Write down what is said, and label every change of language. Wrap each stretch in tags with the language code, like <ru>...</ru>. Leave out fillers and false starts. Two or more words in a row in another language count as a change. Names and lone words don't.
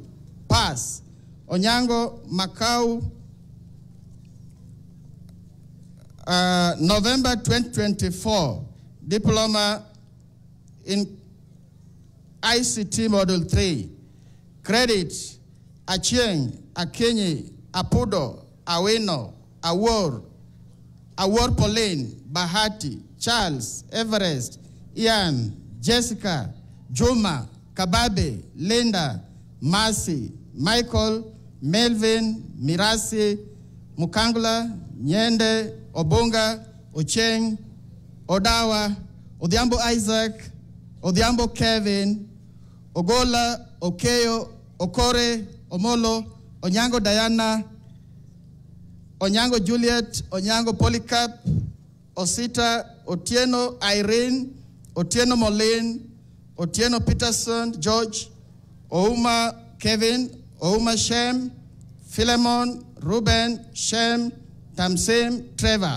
<en>Pass, Onyango, Macau, November 2024, Diploma in ICT Module 3. Credit, Achieng, Akenyi, Apudo, Aweno, Awor, Pauline, Bahati, Charles, Everest, Ian, Jessica, Juma, Kababe, Linda, Mercy, Michael, Melvin, Mirasi, Mukangla, Nyende, Obunga, Ocheng, Odawa, Odhiambo Isaac, Odhiambo Kevin, Ogola, Okeyo, Okore, Omolo, Onyango Diana, Onyango Juliet, Onyango Polycarp, Osita, Otieno Irene, Otieno Moline, Otieno Peterson, George, Ouma Kevin, Ouma Shem, Philemon, Ruben, Shem, Tamsim, Trevor.</en>